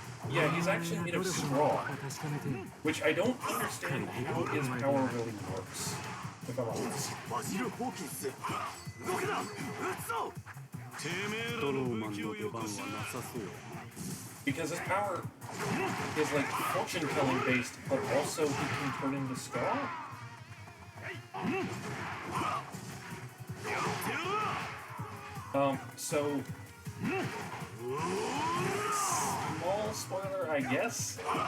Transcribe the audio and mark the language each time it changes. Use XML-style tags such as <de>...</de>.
<en>Yeah, he's actually made of straw, which I don't understand how his power really works, if I'm honest.</en> <ja>バジル・ホーキンス、動けな、撃つぞ。ドローマンの出番はなさそう。</ja> <en>Because his power is like fortune telling based, but also he can turn into straw. So small spoiler, I guess.</en>